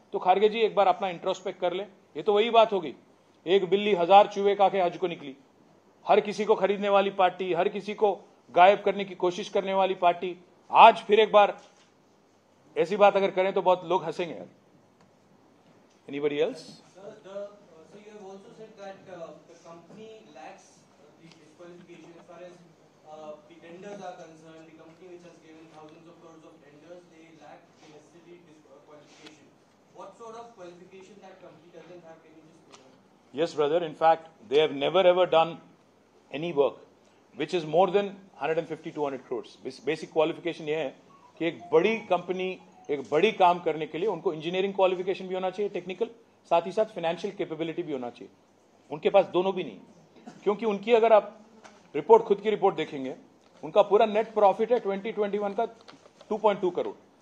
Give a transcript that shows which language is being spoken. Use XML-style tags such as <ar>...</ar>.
<hi>तो खारगे जी एक बार अपना इंट्रोस्पेक्ट कर ले. ये तो वही बात होगी, एक बिल्ली 1000 चूहे खा के हज को निकली. हर किसी को खरीदने वाली पार्टी, हर किसी को गायब करने की कोशिश करने वाली पार्टी, आज फिर एक बार ऐसी बात अगर करें तो बहुत लोग हंसेंगे.</hi> <en>Anybody else? So you have also said that the company lacks the disqualification as far as the tenders are concerned. The company which has given thousands of crores of tenders, they lack the necessary qualification. What sort of qualification that company doesn't have? Can you just explain? Yes, brother. In fact, they have never ever done any work which is more than 150-200 crores. Basic qualification</en> <hi>ये है कि एक बड़ी company, एक बड़ी काम करने के लिए उनको इंजीनियरिंग क्वालिफिकेशन भी होना चाहिए, टेक्निकल, साथ ही साथ फाइनेंशियल कैपेबिलिटी भी होना चाहिए. उनके पास दोनों भी नहीं, क्योंकि उनकी अगर आप रिपोर्ट, खुद की रिपोर्ट देखेंगे, उनका पूरा नेट प्रॉफिट है 2021 का 2.2 करोड़.</hi>